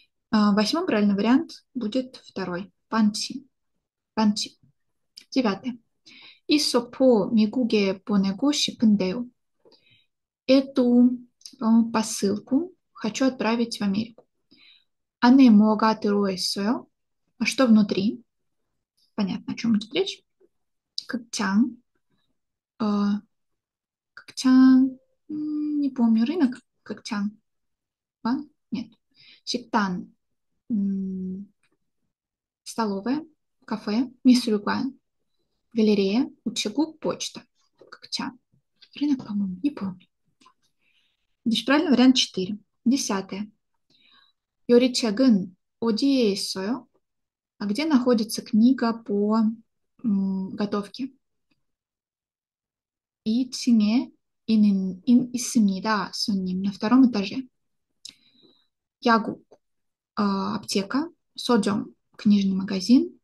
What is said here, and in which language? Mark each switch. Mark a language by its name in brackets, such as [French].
[Russian] Восьмой правильный вариант будет второй. 빵집. Девятое. [Korean] 이 소포 미국에 보내고 싶은데요. [Russian] Эту посылку хочу отправить в Америку. [Korean] 안에 뭐가 들어있어요? [Russian] А что внутри? Понятно, о чем идет речь. 극장. 극장. Не помню. Рынок? 극장. Нет. 식당. Столовая. Кафе. 미술관. галерея. Учебук. Почта. 극장. Рынок, по-моему, не помню. Здесь правильный вариант 4. Десятое. [Korean] 요리책은 어디에 있어요? [Russian] А где находится книга по готовке? [Korean] 2층에 있습니다, 손님. [Russian] На втором этаже. 약국, аптека. 서점, книжный магазин.